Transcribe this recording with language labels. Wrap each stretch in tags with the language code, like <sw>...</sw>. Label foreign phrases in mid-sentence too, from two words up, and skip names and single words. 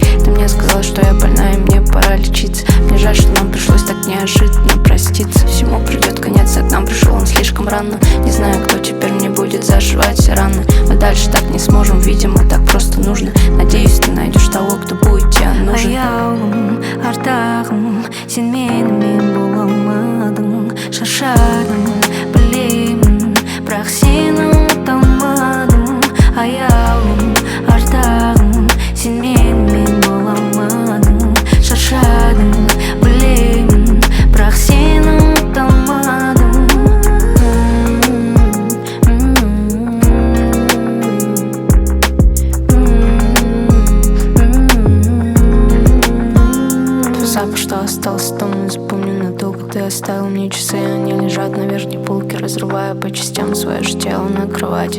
<ru>Ты мне сказал, что я больна и мне пора лечиться. Мне жаль, что нам пришлось так неожиданно проститься. Всему придет конец, а к нам пришел он слишком рано. Не знаю, кто теперь мне будет зашивать все раны. Мы дальше так не сможем, видимо, так просто нужно. Надеюсь, ты найдешь того, кто будет тебе нужен.</ru> <kk>Аяулым, артағым, сен менімен бола алмадың. Шаршадым, білемін, бірақ сені ұмыта алмадым. Аяулым, артағым, сен менімен бола алмадың. Шаршадым, білемін, бірақ сені ұмыта алмадым.</kk> <ru>Запах, что остался дома, запомню надолго. Ты оставил мне часы, они лежат на верхней полке, разрывая по частям свое же тело на кровати.</ru>